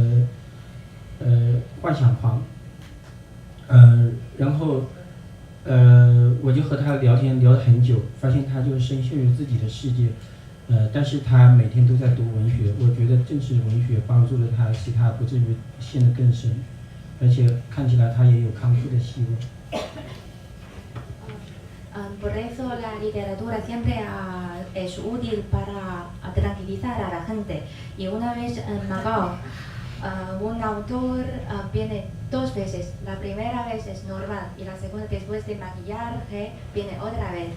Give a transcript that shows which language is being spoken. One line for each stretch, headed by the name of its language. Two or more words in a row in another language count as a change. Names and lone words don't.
Chinese: 幻想狂，然后我就和他聊天聊了很久，发现他就深陷于自己的世界，但是他每天都在读文学，我觉得正是文学帮助了他，使他不至于陷得更深，而且看起来他也有康复的希望。
Spanish: Por eso la literatura siempre es útil para tranquilizar a la gente. Y una vez en Macao, un autor viene dos veces. La primera vez es normal y la segunda después de maquillaje viene otra vez.